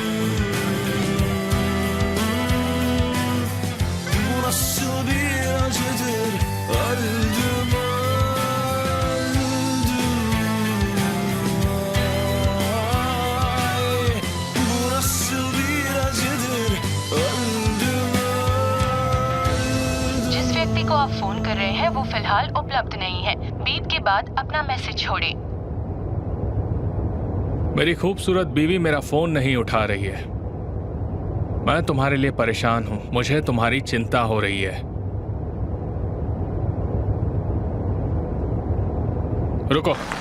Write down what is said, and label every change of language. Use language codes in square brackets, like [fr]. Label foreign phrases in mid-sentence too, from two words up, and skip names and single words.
[tr] Bu nasıl bir acıdır, öldüm öldüm. Ay, bu nasıl bir acıdır, öldüm öldüm. [hi] जिस व्यक्ति को आप फोन कर रहे हैं वो फिलहाल उपलब्ध नहीं है। बीप के बाद अपना मैसेज छोड़ें। मेरी खूबसूरत बीवी मेरा फोन नहीं उठा रही है। मैं तुम्हारे लिए परेशान हूं, मुझे तुम्हारी चिंता हो रही है। रुको।